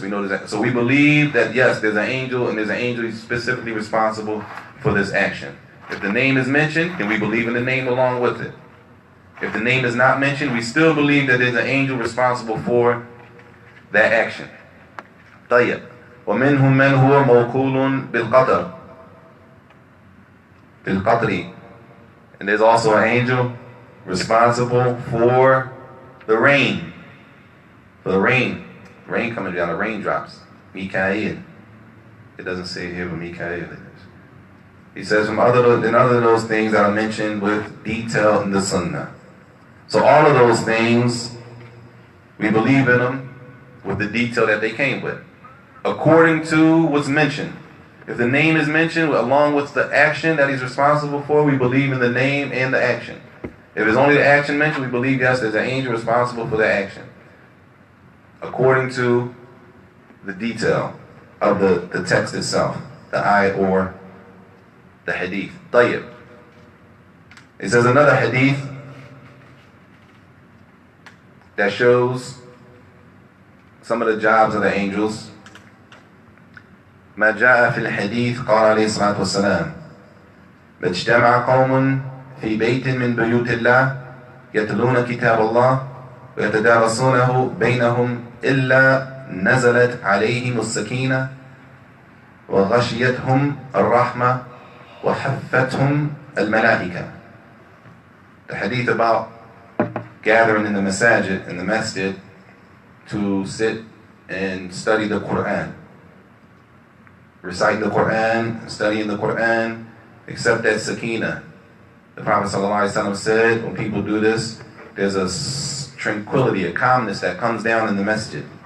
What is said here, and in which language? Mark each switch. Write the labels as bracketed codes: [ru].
[en] We know so we believe that yes, there's an angel, and there's an angel who's specifically responsible for this action. If the name is mentioned, then we believe in the name along with it. If the name is not mentioned, we still believe that there's an angel responsible for that action. [ar] طيب. ومنهم من هو موكول بالقطر. [en] And there's also an angel responsible for the rain. For the rain. Rain coming down, the raindrops. Mikael. It doesn't say here, but Mikael is. He says from other of those things that are mentioned with detail in the Sunnah. So all of those things, we believe in them with the detail that they came with, according to what's mentioned. If the name is mentioned along with the action that he's responsible for, we believe in the name and the action. If it's only the action mentioned, we believe, yes, there's an angel responsible for the action, according to the detail of the text itself, the ayat or the hadith. [ar] طيب. [en] It says another hadith that shows some of the jobs of the angels. [ar] ما جاء في الحديث قال عليه الصلاة والسلام اجتمع قوم في بيت من بيوت الله يتلون كتاب الله ويتدارسونه بينهم إلا نزلت عليهم السكينة وغشيتهم الرحمة وحفتهم الملائكة. [en] The hadith about gathering in the masjid to sit and study the Quran, recite the Quran, studying the Quran, except that sakina. The Prophet ﷺ said, when people do this, there's a tranquility, a calmness that comes down in the masjid.